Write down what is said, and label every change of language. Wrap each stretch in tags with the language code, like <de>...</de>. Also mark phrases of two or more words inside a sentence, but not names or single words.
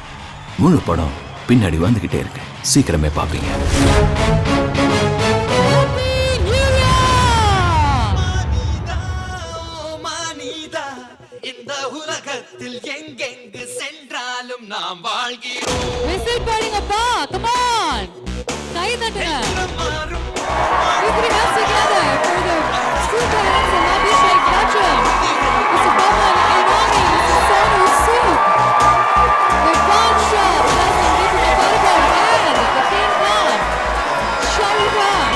<ta>முழு படம் பின்னாடி வந்துகிட்டே இருக்கு. சீக்கிரமே பாப்பீங்க. இந்த உலகத்தில் எங்கெங்கு சென்றாலும் நாம் வாழ்கிறோம். Whistle போடுங்கப்பா.</ta> <en>Come on.</en> <ta>கை தட்டுங்க. மாறும்</ta> <en>You three hands together for the super handsome Abhishek Bachchan. Mr. Pawan Irani, Mr. Sonu Sood, the Bansha, Deepika Padukone, and the King Khan, Shahrukh Khan.</en>